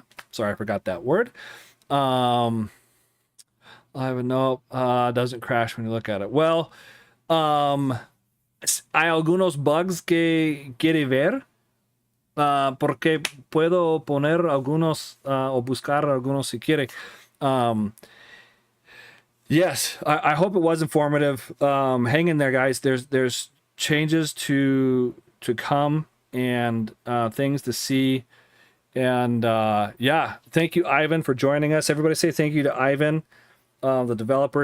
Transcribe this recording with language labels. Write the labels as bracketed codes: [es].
[en] Sorry, I forgot that word. Ivan, no, doesn't crash when you look at it. [es] Well, hay algunos bugs que quiere ver. Porque puedo poner algunos o buscar algunos si quiere. [en] Yes, I hope it was informative. Hang in there, guys. There's changes to come and things to see. And yeah, thank you, Ivan, for joining us. Everybody say thank you to Ivan, the developer.